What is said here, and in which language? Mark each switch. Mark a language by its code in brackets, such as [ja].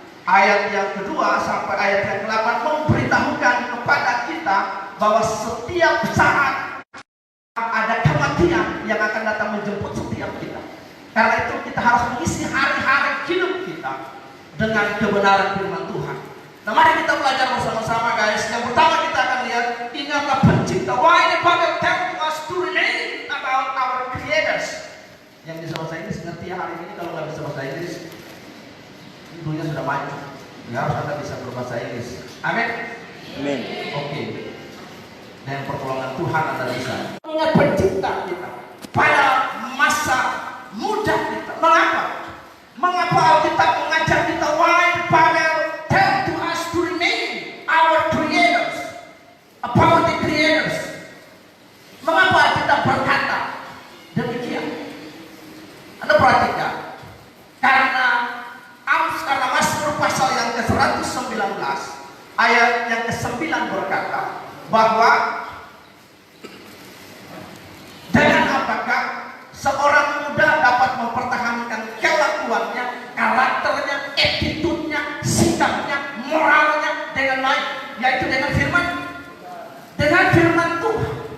[id] Ayat yang kedua sampai ayat yang ke-8 memberitahukan kepada kita bahwa setiap saat ada kematian yang akan datang menjemput setiap kita. Karena itu kita harus mengisi hari-hari hidup kita dengan kebenaran firman Tuhan. Nah, mari kita belajar bersama-sama, guys. Yang pertama kita akan lihat, ingatlah pencipta. [en] Why the Bible tells us to remain about our creators. [id] Yang bisa bahasa Inggris ngerti ya hari ini. Kalau nggak bisa bahasa Inggris, dunia sudah maju. Ya, harus Anda bisa berbahasa Inggris. Amin. Amin. Oke. Dengan pertolongan Tuhan Anda bisa. Ingat pencipta kita pada masa muda kita. Mengapa? Mengapa Alkitab mengajar kita? [en] Why the Bible tells to us to remain our creators, about the creators. [id] Mengapa kita berkata demikian? Anda perhatikan, karena Mazmur pasal yang ke-119 ayat yang ke-9 berkata bahwa dengan apakah seorang muda dapat mempertahankan kelakuannya, karakternya, attitude-nya, sikapnya, moralnya dengan baik, yaitu dengan firman Tuhan.